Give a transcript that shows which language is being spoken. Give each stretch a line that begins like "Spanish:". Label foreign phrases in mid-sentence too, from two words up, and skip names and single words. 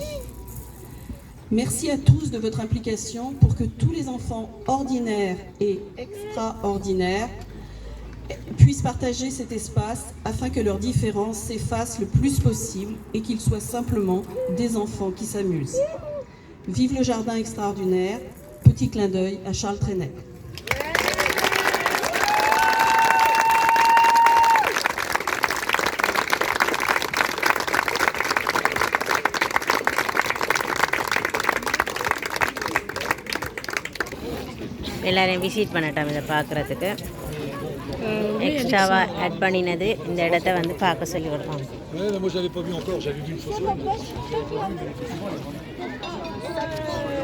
French: Merci à tous de votre implication pour que tous les enfants ordinaires et extraordinaires puissent partager cet espace afin que leurs différences s'effacent le plus possible et qu'ils soient simplement des enfants qui s'amusent. Vive le jardin extraordinaire, petit clin d'œil à Charles Trenet.
Tamil: எல்லாரையும் விசிட் பண்ணட்டாம் இதை பார்க்குறதுக்கு. எக்ஸ்ட்ராவாக ஆட் பண்ணினது இந்த இடத்த வந்து பார்க்க சொல்லி கொடுப்பாங்க.
French: Ouais, moi j'avais pas vu encore, j'avais vu une photo.